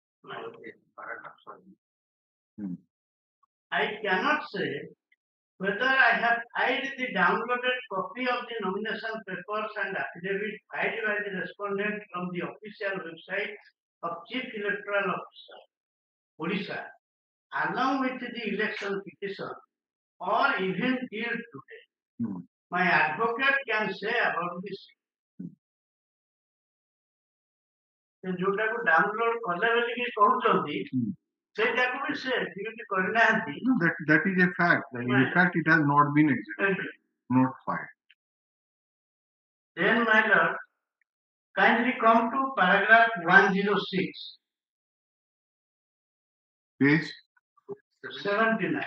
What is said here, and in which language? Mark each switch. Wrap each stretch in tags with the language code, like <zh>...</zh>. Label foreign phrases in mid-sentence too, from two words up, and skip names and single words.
<en>I cannot say whether I have filed the downloaded copy of the nomination papers and affidavit filed by the respondent from the official website of Chief Electoral Officer, Orissa, along with the election petition, or even till today. My advocate can say about this.</en> <or>ଯୋଉଟାକୁ ଡାଉନଲୋଡ କଲେ ବୋଲିକି କହୁଛନ୍ତି ସେଇଟାକୁ ବି ସେ ଏକ୍ଜିକ୍ୟୁଟ କରିନାହାନ୍ତି.</or> <en>That is a fact. In fact, it has not been executed, not filed. Then, my lord, kindly come to paragraph 106. Page 79.</en>